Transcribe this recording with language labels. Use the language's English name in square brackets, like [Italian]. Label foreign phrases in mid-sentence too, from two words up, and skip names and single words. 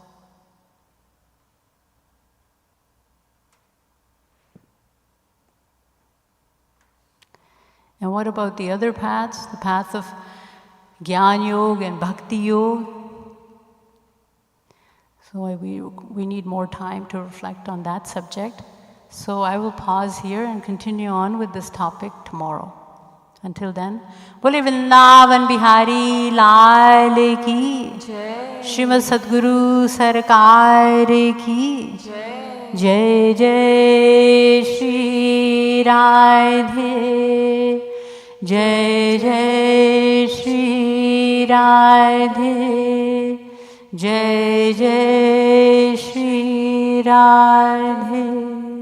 [English] And what about the other paths, the path of Jnana Yoga and Bhakti Yoga? So we need more time to reflect on that subject. So I will pause here and continue on with this topic tomorrow. Until then, [Hindi] बोले वृंदावन बिहारी लाल की Jai. श्रीमद् सद्गुरु सरकार की Jai. जय जय श्री राधे जय जय श्री राधे जय जय श्री राधे